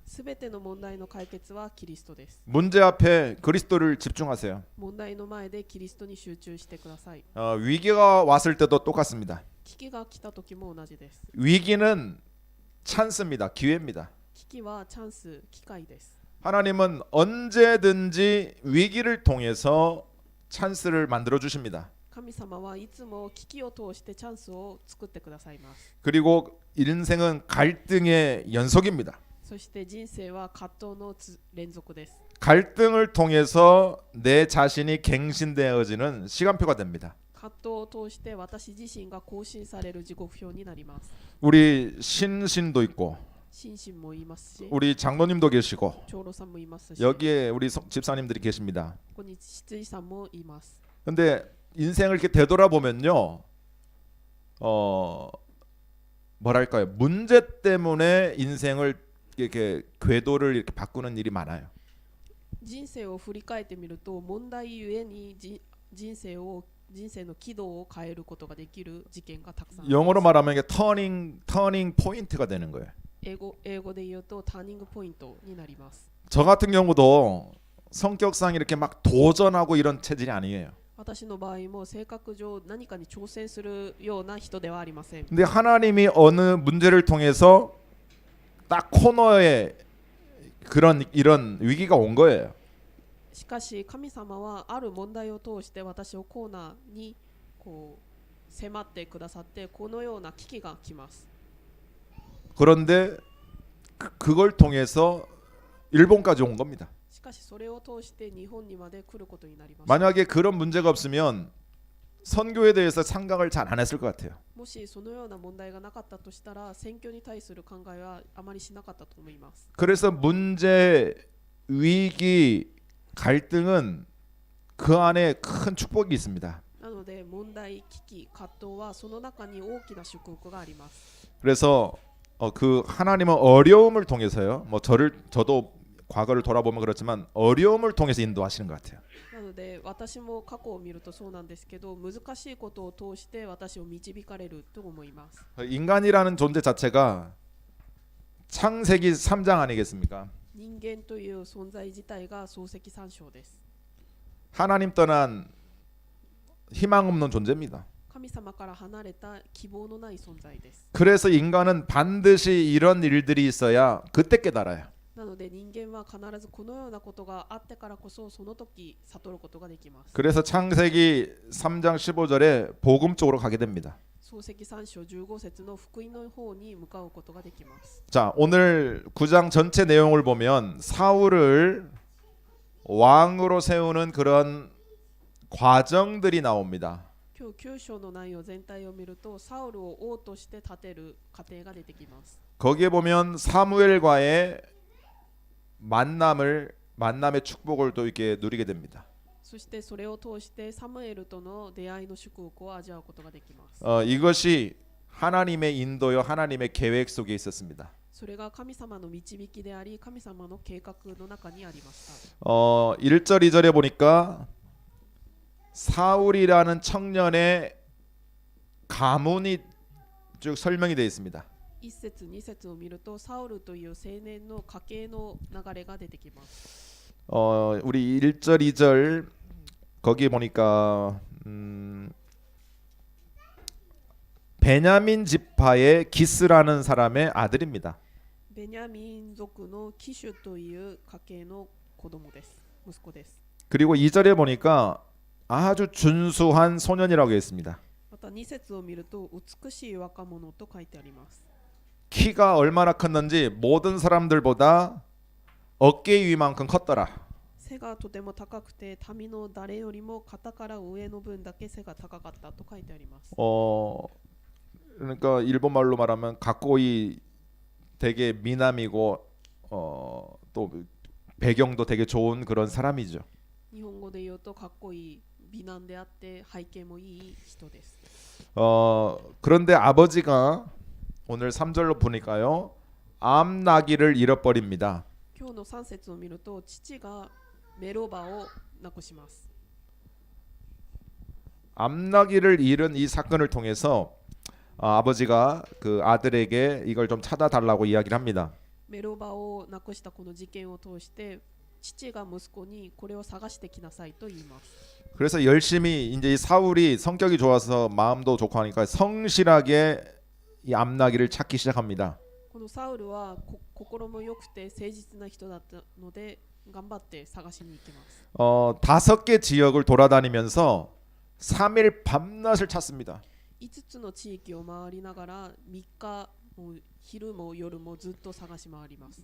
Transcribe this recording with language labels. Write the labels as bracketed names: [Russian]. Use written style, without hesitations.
[Japanese] すべての問題の解決はキリストです。 [Korean] 문제 앞에 그리스도를 집중하세요. [Japanese] 問題の前でキリストに集中してください。 [Korean] 위기가 왔을 때도 똑같습니다. [Japanese] 危機が来た時も同じです。 [Korean] 위기는 찬스입니다. 기회입니다. [Japanese] 危機はチャンス、機会です。 [Korean] 하나님은 언제든지 위기를 통해서 찬스를 만들어 주십니다. [Japanese] 神様はいつも危機を通してチャンスを作ってくださいます。 [Korean] 그리고 인생은 갈등의 연속입니다. [Japanese] そして人生は葛藤の連続です。 [Korean] 갈등을 통해서 내 자신이 갱신되어지는 시간표가 됩니다. [Japanese] 葛藤を通して私自身が更新される時刻表になります。 [Korean] 우리 신신도 있고 [Japanese] 心身もいますし、 [Korean] 우리 장로님도 계시고 [Japanese] 長老さんもいますし、 [Korean] 여기에 우리 집사님들이 계십니다. [Japanese] ここに執事さんもいます。 [Korean] 근데 인생을 이렇게 되돌아보면요, 뭐랄까요, 문제 때문에 인생을 이렇게 궤도를 이렇게 바꾸는 일이 많아요. [Japanese] 人生を振り返ってみると、問題ゆえに人生の軌道を変えることができる事件がたくさんあります。 [Korean] 영어로 말하면 이게 터닝 포인트가 되는 거예요. [Japanese] 英語で言うとターニングポイントになります。 [Korean] 저 같은 경우도 성격상 이렇게 막 도전하고 이런 체질이 아니에요. [Japanese] 私の場合も性格上何かに挑戦するような人ではありません。 [Korean] 근데 하나님이 어느 문제를 통해서 딱 코너에 이런 위기가 온 거예요. [Japanese] しかし神様はある問題を通して私をコーナーにこう迫ってくださって、このような危機が来ます。 [Korean] 그런데 그걸 통해서 일본까지 온 겁니다. [Japanese] しかしそれを通して日本にまで来ることになります。 [Korean] 만약에 그런 문제가 없으면 선교에 대해서 생각을 잘 안 했을 것 같아요. [Japanese] もしそのような問題がなかったとしたら、選挙に対する考えはあまりしなかったと思います。 [Korean] 그래서 문제, 위기, 갈등은 그 안에 큰 축복이 있습니다. [Japanese] なので問題、危機、葛藤はその中に大きな祝福があります。 [Korean] 그래서 그 하나님은 어려움을 통해서요. 뭐 저도 과거를 돌아보면 그렇지만 어려움을 통해서 인도하시는 것 같아요. [Japanese] なので私も過去を見るとそうなんですけど、難しいことを通して私を導かれると思います。 [Korean] 인간이라는 존재 자체가 창세기 3장 아니겠습니까? [Japanese] 人間という存在自体が創世記3章です。 [Korean] 하나님 떠난 희망 없는 존재입니다. [Japanese] 神様から離れた希望のない存在です。 [Korean] 그래서 인간은 반드시 이런 일들이 있어야 그때 깨달아요. [Japanese] なので人間は必ずこのようなことがあってからこそその時悟ることができます。 [Korean] 그래서 창세기 3장 15절에 복음 쪽으로 가게 됩니다. [Japanese] 創世記3章15節の福音の方に向かうことができます。 [Korean] 자, 오늘 9장 전체 내용을 보면 사울을 왕으로 세우는 그런 과정들이 나옵니다. [Japanese] 今日9章の内容全体を見ると、サウルを王として立てる過程が出てきます。 [Korean] 거기에 보면 사무엘과의 만남의 축복을 또 이렇게 누리게 됩니다. [Japanese] そしてそれを通してサムエルとの出会いの祝福を味わうことができます。 [Korean] 이것이 하나님의 인도요, 하나님의 계획 속에 있었습니다. [Japanese] それが神様の導きであり、神様の計画の中にありました。 [Korean] 1절 2절에 보니까 사울이라는 청년의 가문이 쭉 설명이 되어 있습니다. [Japanese] 1節2節を見ると、サウルという青年の家系の流れが出てきます。 [Korean] 우리 1절 2절 거기 보니까 베냐민 지파의 기스라는 사람의 아들입니다. [Japanese] ベニャミン族のキシュという家系の子供です。息子です。 [Korean] 그리고 2절에 보니까 아주 준수한 소년이라고 했습니다. [Japanese] また2節を見ると、美しい若者と書いてあります。 [Korean] 키가 얼마나 컸는지 모든 사람들보다 어깨 위만큼 컸더라. [Japanese] 背がとても高くて、民の誰よりも肩から上の分だけ背が高かったと書いてあります。 [Korean] 그러니까 일본말로 말하면 가꼬이 되게 미남이고 또 배경도 되게 좋은 그런 사람이죠. [Japanese] 日本語で言うとかっこいい美男であって背景もいい人です。 [Korean] 그런데 아버지가 오늘 3절로 보니까요. 암나기를 잃어버립니다. [Japanese] 今日の3節を見ると父がメロバを亡くします。 [Korean] 암나기를 잃은 이 사건을 통해서 아버지가 그 아들에게 이걸 좀 찾아달라고 이야기를 합니다. [Japanese] メロバを亡くしたこの事件を通して父が息子にこれを探してきなさいと言います。 [Korean] 그래서 열심히 이제 이 사울이 성격이 좋아서 마음도 좋고 하니까 성실하게 이 암나기를 찾기 시작합니다. [Japanese] このサウルは心も良くて誠実な人だったので頑張って探しに行きます。 [Korean] 5개 지역을 돌아다니면서 3일 밤낮을 찾습니다. [Japanese] 5つの地域を回りながら3日もう昼も夜もずっと探し回ります。